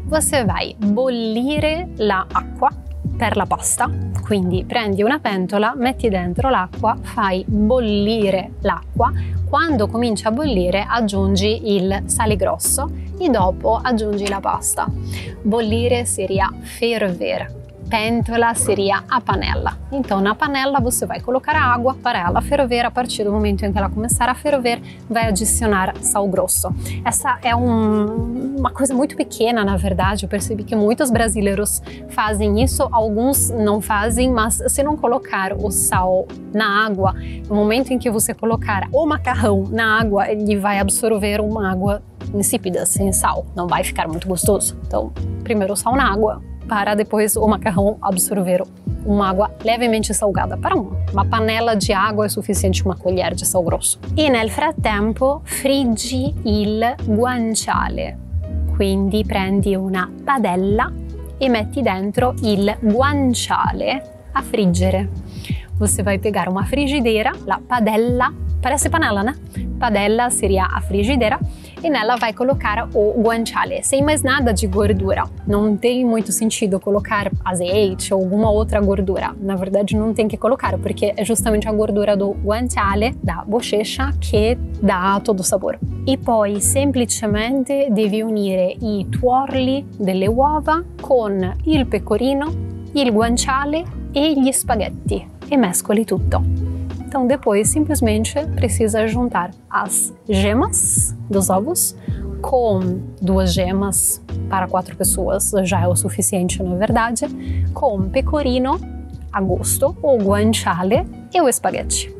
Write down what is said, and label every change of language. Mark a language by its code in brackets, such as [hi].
[pt] Você vai [it] bollire l'acqua per la pasta, quindi prendi una pentola, metti dentro l'acqua, fai bollire l'acqua, quando comincia a bollire aggiungi il sale grosso e dopo aggiungi la pasta. [pt] Bollire seria ferver. Pentola seria a panela. Então, na panela você vai colocar a água para ela ferver. A partir do momento em que ela começar a ferver, vai adicionar sal grosso. Essa é uma coisa muito pequena, na verdade. Eu percebi que muitos brasileiros fazem isso, alguns não fazem, mas se não colocar o sal na água, no momento em que você colocar o macarrão na água, ele vai absorver uma água insípida, sem sal. Não vai ficar muito gostoso. Então, primeiro o sal na água, para depois o macarrão absorver uma água levemente salgada. Para uma panela de água é suficiente uma colher de sal grosso. [it] E nel frattempo friggi il guanciale. Quindi prendi una padella e metti dentro il guanciale a friggere. [pt] Você vai pegar uma frigideira, la padella, parece panela, né? Padella seria a frigideira, e nela vai colocar o guanciale, sem mais nada de gordura. Não tem muito sentido colocar azeite ou alguma outra gordura. Na verdade, não tem que colocar, porque é justamente a gordura do guanciale, da bochecha, que dà todo o sabor. [it] E poi semplicemente devi unire i tuorli delle uova con il pecorino, il guanciale e gli spaghetti e mescoli tutto. [pt] Então depois simplesmente precisa juntar as gemas dos ovos com 2 gemas para 4 pessoas, já é o suficiente na verdade, com pecorino a gosto ou guanciale e o spaghetti.